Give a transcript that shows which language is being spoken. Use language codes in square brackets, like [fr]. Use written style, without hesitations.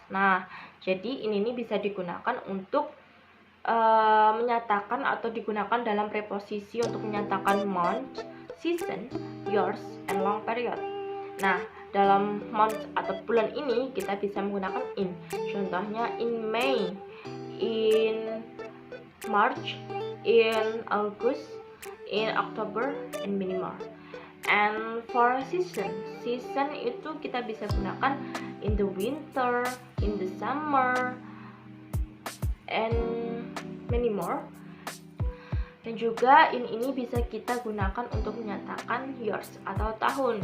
[id] Nah, jadi ini bisa digunakan untuk menyatakan atau digunakan dalam preposisi untuk menyatakan [en] month, season, years, and long period. [id] Nah, dalam month atau bulan ini kita bisa menggunakan in. Contohnya [en] in May, in March, in August, in October, and many more. And for season [id] itu kita bisa gunakan [en] in the winter, in the summer, and many more. [id] Dan juga in ini bisa kita gunakan untuk menyatakan years atau tahun.